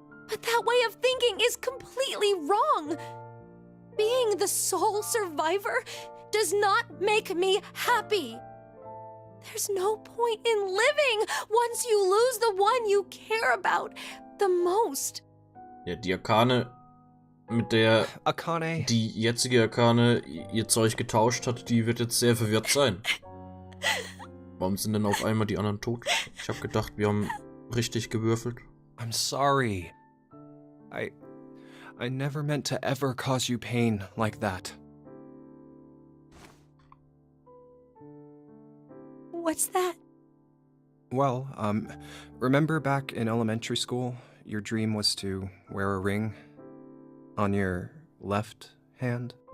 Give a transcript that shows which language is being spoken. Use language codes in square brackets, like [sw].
[en] But that way of thinking is completely wrong. Being the sole survivor does not make me happy. There's no point in living once you lose the one you care about the most. [de] Ja, die Akane, mit der Akane. die jetzige Akane ihr Zeug getauscht hat, die wird jetzt sehr verwirrt sein. Warum sind denn auf einmal die anderen tot? Ich habe gedacht, wir haben richtig gewürfelt. [en] I'm sorry. I never meant to ever cause you pain like that. What's that? Well, remember back in elementary school, your dream was to wear a ring on your left hand?